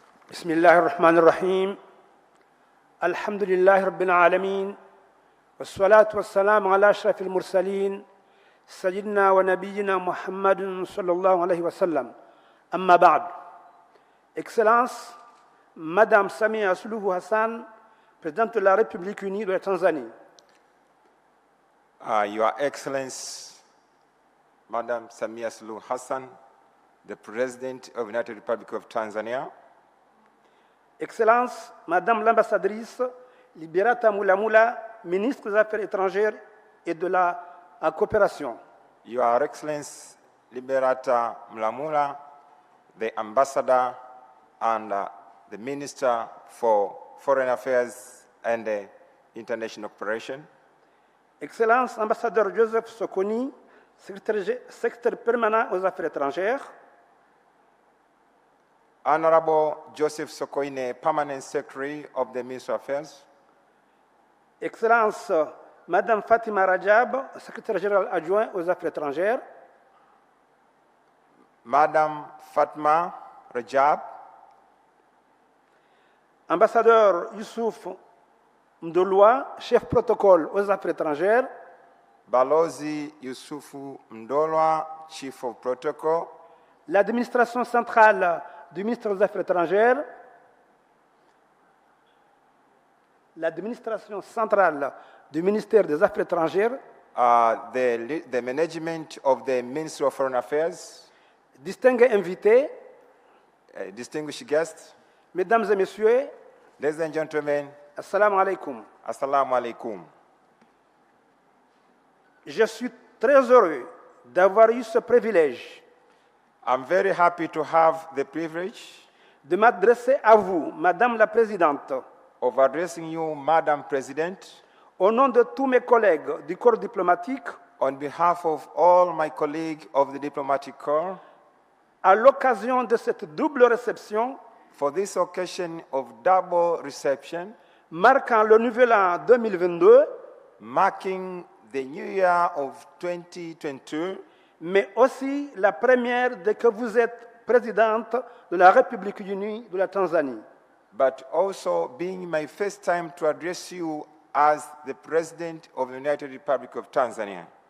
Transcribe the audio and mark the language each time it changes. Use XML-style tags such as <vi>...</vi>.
<ar>بسم الله الرحمن الرحيم الحمد لله رب العالمين والصلاة والسلام على أشرف المرسلين سيدنا ونبينا محمد صلى الله عليه وسلم أما بعد</ar> <fr>Excellence, Madame Samia Suluhu Hassan, Présidente de la République unie de la Tanzanie.</fr> <en>Your Excellency, Madam Samia Suluhu Hassan, the President of the United Republic of Tanzania.</en> <fr>Excellence, Madame l'ambassadrice Liberata Mulamula, ministre des Affaires étrangères et de la coopération.</fr> <en>Your Excellency, Liberata Mulamula, the Ambassador and the Minister for Foreign Affairs and International Cooperation.</en> <fr>Excellence, Ambassadeur Joseph Sokoni, secrétaire permanent aux Affaires étrangères.</fr> <en>Honorable Joseph Sokoine, Permanent Secretary of the Ministry of Affairs.</en> <fr>Excellence, Madame Fatima Rajab, secrétaire générale adjoint aux Affaires étrangères.</fr> <en>Madame Fatma Rajab.</en> <fr>Ambassadeur Youssouf Mdolwa, chef protocole aux Affaires étrangères.</fr> <en>Balozi Yusufu Mdolwa, Chief of Protocol.</en> <fr>L'administration centrale du ministère des Affaires étrangères. L'administration centrale du ministère des Affaires étrangères.</fr> <en>The management of the Ministry of Foreign Affairs.</en> <fr>Distingués invités.</fr> <en>Distinguished guests.</en> <fr>Mesdames et messieurs.</fr> <en>Ladies and gentlemen.</en> <ar>Assalamu alaikum. Assalamu alaikum.</ar> <fr>Je suis très heureux d'avoir eu ce privilège.</fr> <en>I'm very happy to have the privilege</en> <fr>de m'adresser à vous, Madame la Présidente,</fr> <en>of addressing you, Madam President,</en> <fr>au nom de tous mes collègues du corps diplomatique,</fr> <en>on behalf of all my colleagues of the diplomatic corps,</en> <fr>à l'occasion de cette double réception,</fr> <en>for this occasion of double reception,</en> <fr>marquant le nouvel an 2022,</fr> <en>marking the new year of 2022,</en> <fr>mais aussi la première dès que vous êtes présidente de la République unie de la Tanzanie.</fr> <en>But also being my first time to address you as the President of the United Republic of Tanzania.</en>